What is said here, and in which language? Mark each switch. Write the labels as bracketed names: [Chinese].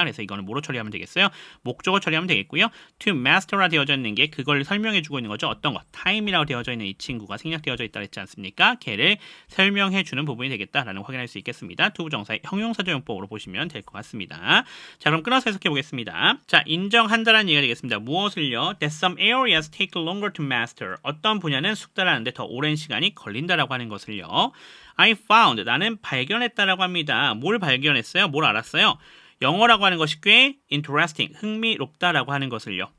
[Korean] 그래서 이거는 뭐로 처리하면 되겠어요? 목적어 처리하면 되겠고요. [English] to master [Korean] 라 되어져 있는 게 그걸 설명해주고 있는 거죠. 어떤 거? time이라고 되어져 있는 이 친구가 생략되어져 있다 했지 않습니까? 걔를 설명해주는 부분이 되겠다라는 거 확인할 수 있겠습니다. 투부정사의 형용사조용법으로 보시면 될 것 같습니다. 자, 그럼 끊어서 해석해 보겠습니다. 자, 인정한다라는 얘기가 되겠습니다. 무엇을요? [English] That some areas take longer to master. [Korean] 어떤 분야는 숙달하는데 더 오랜 시간이 걸린다라고 하는 것을요. [English] I found. [Korean] 나는 발견했다라고 합니다. 뭘 발견했어요? 뭘 알았어요? 영어라고 하는 것이 꽤 interesting, 흥미롭다라고 하는 것을요.